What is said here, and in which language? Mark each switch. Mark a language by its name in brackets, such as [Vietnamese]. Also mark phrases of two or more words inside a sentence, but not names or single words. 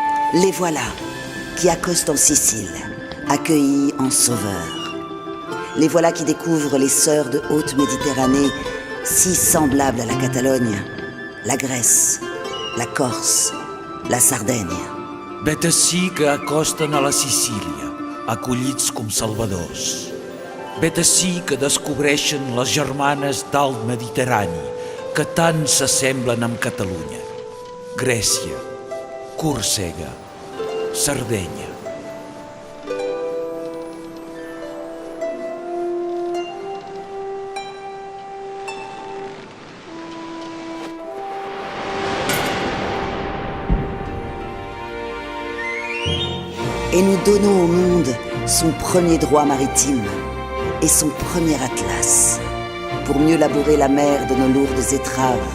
[French] Les voilà, qui accostent en Sicile, accueillis en sauveurs. Les voilà qui découvrent les sœurs de haute Méditerranée, si semblables à la Catalogne, la Grèce, la Corse, la Sardenya. [Catalan] Vet ací que acosten a la Sicília, acollits com salvadors. Vet ací que descobreixen les germanes d'alt Mediterrani, que tant s'assemblen amb Catalunya. Grècia, Còrsega, Sardenya. [French] Et nous donnons au monde son premier droit maritime et son premier atlas, pour mieux laborer la mer de nos lourdes étraves.